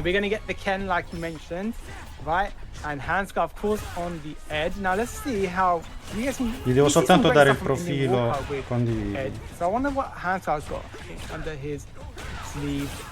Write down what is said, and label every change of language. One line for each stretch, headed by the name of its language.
English: We're gonna get the Ken like you mentioned, right? And Handskar of course on the edge. Now let's see how
Italian: gli devo soltanto dare il profilo condiviso.
English: So I wonder what Handskar's got under his sleeve.